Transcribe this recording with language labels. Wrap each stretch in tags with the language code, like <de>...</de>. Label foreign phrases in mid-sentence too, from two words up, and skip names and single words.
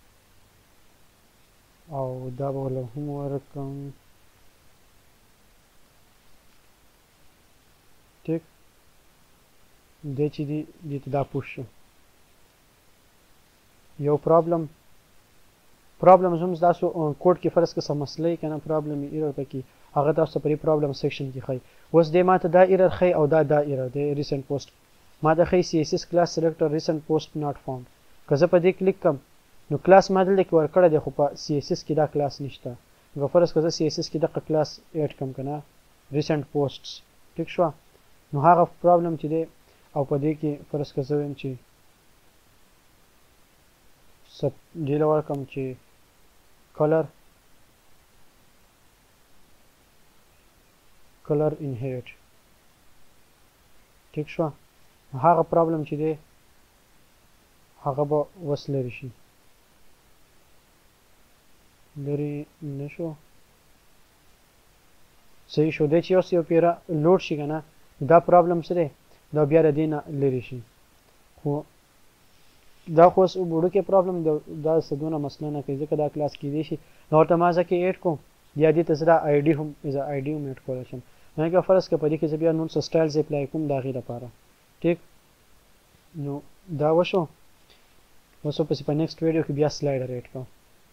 <ps>او دا به ورله هم ورکړم ټیک دی چې دی دې ته دا پوش شو یو پرابلم هم ستاسو کوډ کې فرض که څه مسله یې که نه پرابلم یې ایرر پکې هغه تاسو په دې پرابلم سیکشن کې ښایي اوس دې ما ته دا ایرر ښایي او دا ایرر دی</ps> <en>recent post</en> <ps>ما د خی</ps> <en>CSS class selector recent post not found</en> <ps>که زه په دې کلیک کم نو کلاس ما دلته کې ورکړی دی خو په CSS کې دا کلاس نشته نو فرض که زه CSS کې دغه کلاس ایډ کم که نه</ps> <en>recent posts</en> <ps>ټیک شوه نو هغه پرابلم چې دی او په دې کې فرض که زه وایم چې دې له ورکړم چې</ps> <en>color inherit</en> <ps>ټیک شوه هغه پرابلم چې دی هغه به وس لرې شي لرې نه شو صحیح شو دی چې اوس یو پیره لوډ شي که نه دا پرابلم څه دی دا بیا د دې نه لرې شي خو دا خو اوس وړوکی پرابلم دا څه دونه مسله نه کوي ځکه دا کلاس کیدی شي نو ورته ما ځکه ایډ کوم یا دې ته زه دا آی ډي هم ایډ کولی شم یعنې که فرض که په دې کې زه بیا نور څه سټایلز اپلای کوم د هغې دپاره ټیک نو دا وشو اوس ورپسې په</ps> <en>next video</en> <ps>کې بیا سلایډر ایډ کوم</ps>